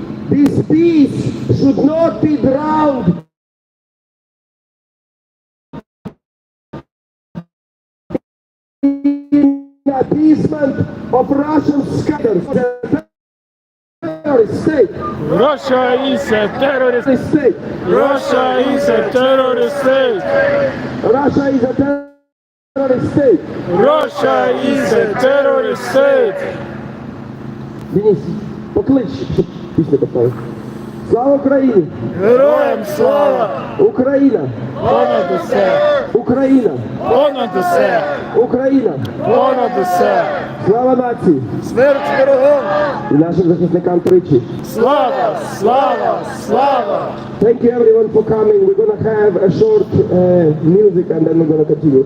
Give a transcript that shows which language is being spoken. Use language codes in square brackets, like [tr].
[en] This peace should not be drowned in appeasement of Russian scatterers. Terrorist state. Russia is a terrorist State. Russia is a terrorist state. Russia is a terrorist state. Russia is a terrorist state. [uk] Денис, поклич, щоб пісню поставив. Слава Україні! Героям слава! Україна! Понад усе! Україна! Понад усе! Україна! Понад усе! Слава нації! Смерть ворогам! І нашим захисникам тричі! Слава! Слава! Слава! [en] Thank you everyone for coming. We're gonna have a short music and then we're gonna continue.